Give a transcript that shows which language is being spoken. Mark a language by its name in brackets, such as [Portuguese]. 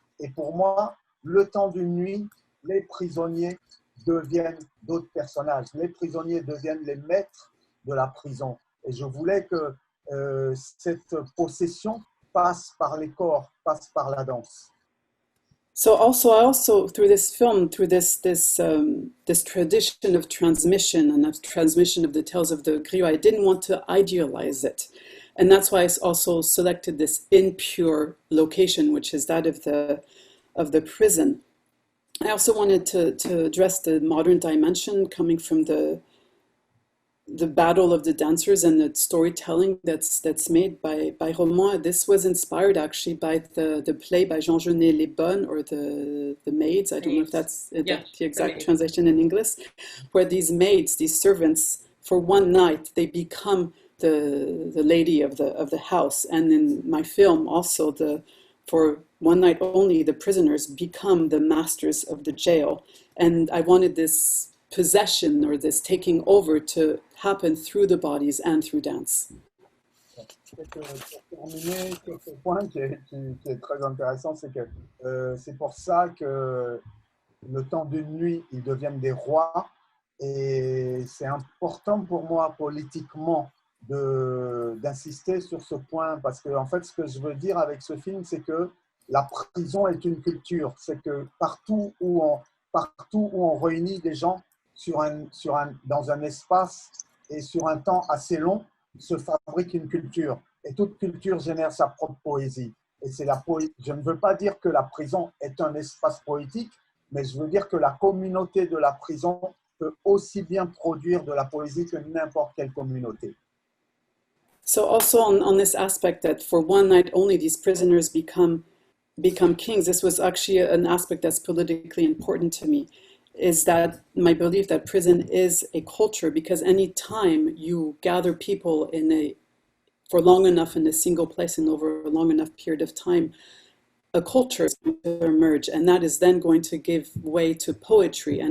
[French] Et pour moi, le temps d'une nuit, les prisonniers deviennent d'autres personnages. Les prisonniers deviennent les maîtres de la prison. Et je voulais que cette possession passe par les corps, passe par la danse. [English] So I also through this film, through this tradition of transmission and of transmission of the tales of the griot, I didn't want to idealize it, and that's why I also selected this impure location, which is that of the prison. I also wanted to address the modern dimension coming from the battle of the dancers and the storytelling that's made by Roman. This was inspired actually by the play by Jean Genet Les Bonnes, or the Maids. I don't know if that's Yeah, the exact translation in English, where these maids, these servants, for one night they become the lady of the house. And in my film also, for one night only, the prisoners become the masters of the jail. And I wanted this possession or this taking over to happen through the bodies and through dance. [French] Pour terminer sur ce point qui est très intéressant, c'est que c'est pour ça que le temps d'une nuit, ils deviennent des rois. Et c'est important pour moi politiquement d'insister sur ce point, parce que en fait, ce que je veux dire avec ce film, c'est que la prison est une culture. C'est que partout où on réunit des gens dans un espace et sur un temps assez long, se fabrique une culture. Et toute culture génère sa propre poésie. Et je ne veux pas dire que la prison est un espace poétique, mais je veux dire que la communauté de la prison peut aussi bien produire de la poésie que n'importe quelle communauté. [English] So also on this aspect that for one night only these prisoners become kings, this was actually an aspect that's politically important to me, is that my belief that prison is a culture, because any time you gather people for long enough in a single place and over a long enough period of time, a culture is going to emerge, and that is then going to give way to poetry.